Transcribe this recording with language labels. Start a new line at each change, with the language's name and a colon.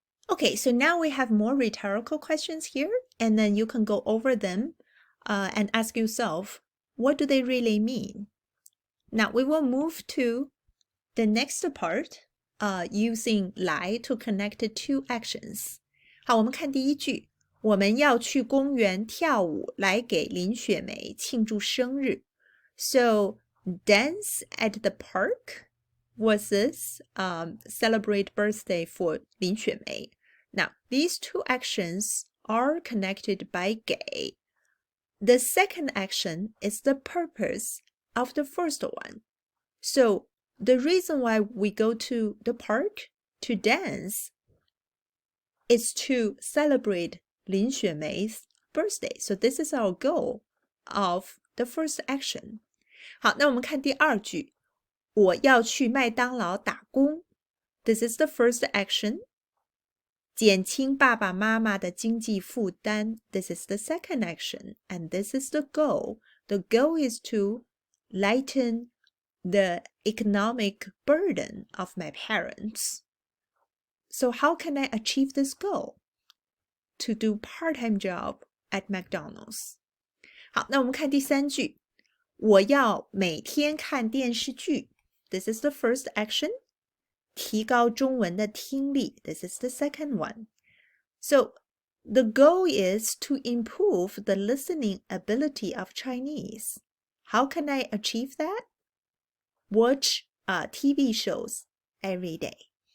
English: Okay, so now we have more rhetorical questions here, and then you can go over them and ask yourself, what do they really mean? Now we will move to the next part, using 来 to connect two actions.
Chinese: 好，我们看第一句，我们要去公园跳舞，来给林雪梅庆祝生日。
English: So dance at the park versus celebrate birthday for 林雪梅. Now these two actions are connected by 给. The second action is the purpose of the first one. So the reason why we go to the park to dance is to celebrate Lin Xuemei's birthday. So this is our goal of the first action.
Chinese: 好，那我们看第二句，我要去麦当劳打工。
English: This is the first action.
Chinese: 减轻爸爸妈妈的经济负担。
English: This is the second action. And this is the goal. The goal is to lighten the economic burden of my parents. So how can I achieve this goal? To do part-time job at McDonald's.
Chinese: 好，那我们看第三句，我要每天看电视剧。
English: This is the first action.
Chinese: 提高中文的听力。
English: This is the second one. So the goal is to improve the listening ability of Chinese. How can I achieve that? Watch TV shows every day.